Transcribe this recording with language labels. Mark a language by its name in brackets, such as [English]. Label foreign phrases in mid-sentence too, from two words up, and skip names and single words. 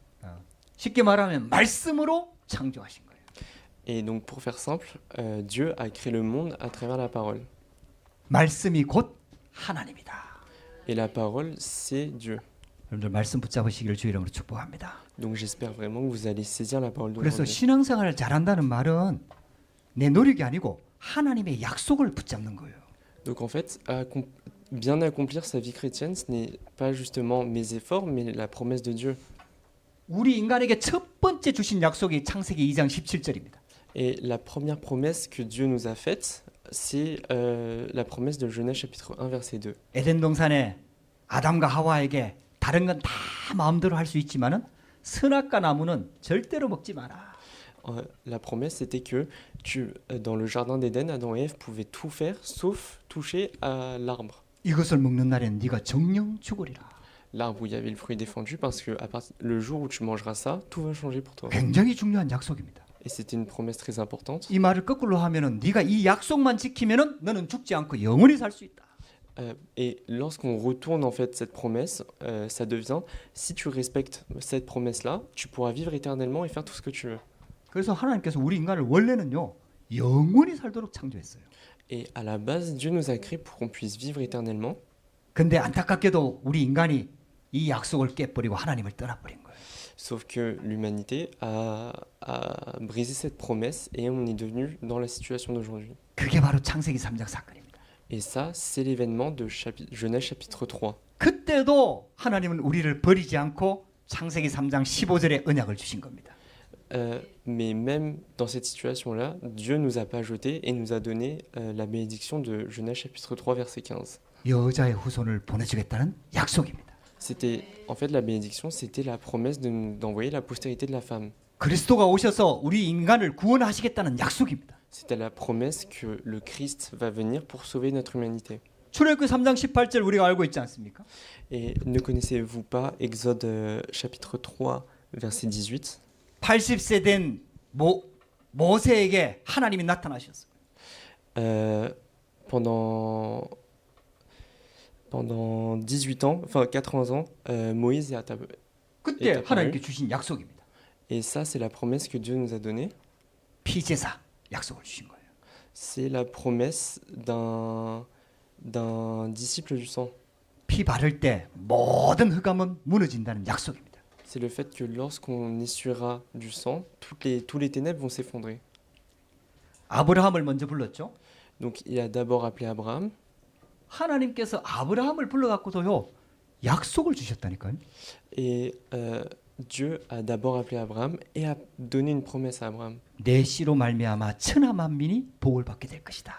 [Korean] 쉽게 말하면 말씀으로 창조하신 거예요. [French] Et donc, pour faire simple, Dieu a créé le monde à travers la parole. [Korean] 말씀이 곧 하나님이다. [French] Et la parole, c'est Dieu. [Korean] 여러분들 말씀 붙잡으시기를 주 이름으로 축복합니다. [French] Donc, j'espère vraiment que vous allez saisir la parole [Korean] 그래서 [French] d'aujourd'hui. [Korean] 신앙생활을 잘한다는 말은 내 노력이 아니고 하나님의 약속을 붙잡는 거예요. [French] Donc, en fait, bien accomplir sa vie chrétienne, ce n'est pas justement mes efforts, mais la promesse de Dieu. [Korean] 우리 인간에게 첫 번째 주신 약속이 창세기 2장 17절입니다. [French] Et la première promesse que Dieu nous a faite, c'est la promesse de Genèse chapitre 1, verset 2. [Korean] 에덴 동산에 아담과 하와에게 다른 건 다 마음대로 할 수 있지만은 선악과 나무는 절대로 먹지 마라. [French] La promesse, c'était que dans le jardin d'Éden, Adam et Ève pouvaient tout faire, sauf toucher à l'arbre. [Korean] 이것을 먹는 날에는 네가 정령 죽으리라. [French] L'arbre où il y avait le fruit défendu, parce que le jour où tu mangeras ça, tout va changer pour toi. [Korean] 굉장히 중요한 약속입니다. [French] Et c'était une promesse très importante. [Korean] 이 말을 거꾸로 하면은 네가 이 약속만 지키면은 너는 죽지 않고 영원히 살 수 있다. [French] Et lorsqu'on retourne en fait cette promesse, ça devient, si tu respectes cette promesse-là, tu pourras vivre éternellement et faire tout ce que tu veux. [Korean] 그래서 하나님께서 우리 인간을 원래는요 영원히 살도록 창조했어요. [French] Et à la base, Dieu nous a créés pour qu'on puisse vivre éternellement. [Korean] 근데 안타깝게도 우리 인간이 이 약속을 깨버리고 하나님을 떠나버린 거예요. [French] Sauf que l'humanité a brisé cette promesse et on est devenu dans la situation d'aujourd'hui. [Korean] 그게 바로 창세기 3장 사건입니다. [French] Et ça, c'est l'événement de Genèse chapitre 3. [Korean] 그때도 하나님은 우리를 버리지 않고 창세기 3장 15절에 언약을 주신 겁니다. [French] Mais même dans cette situation-là, Dieu ne nous a pas jetés et nous a donné la bénédiction de Genèse chapitre 3, verset 15. [Korean] 여자의 후손을 보내주겠다는 약속입니다. [French] C'était, en fait, la bénédiction, c'était la promesse d'envoyer la postérité de la femme. [Korean] 그리스도가 오셔서 우리 인간을 구원하시겠다는 약속입니다. [French] C'était la promesse que le Christ va venir pour sauver notre humanité. [Korean] 출애굽기 3장 18절 우리가 알고 있지 않습니까? [French] Et ne connaissez-vous pas Exode chapitre 3, verset 18? [Korean] 80세 된 모세에게 하나님이 나타나셨어요. [French] Pendant 18 ans, enfin 80 ans, Moïse est [Korean] 그때 [French] apparu. [Korean] 하나님께 주신 약속입니다. [French] Et ça, c'est la promesse que Dieu nous a donnée. [Korean] 피제사 약속을 주신 거예요. [French] C'est la promesse d'un disciple du sang. [Korean] 피 바를 때 모든 흑암은 무너진다는 약속입니다. [French] C'est le fait que lorsqu'on essuiera du sang, tous les ténèbres vont s'effondrer. [Korean] 아브라함을 먼저 불렀죠. [French] Donc il a d'abord appelé Abraham. [Korean] 하나님께서 아브라함을 불러갖고도요 약속을 주셨다니까요. [French] Et Dieu a d'abord appelé Abraham et a donné une promesse à Abraham. [Korean] 내 씨로 말미암아 천하 만민이 복을 받게 될 것이다.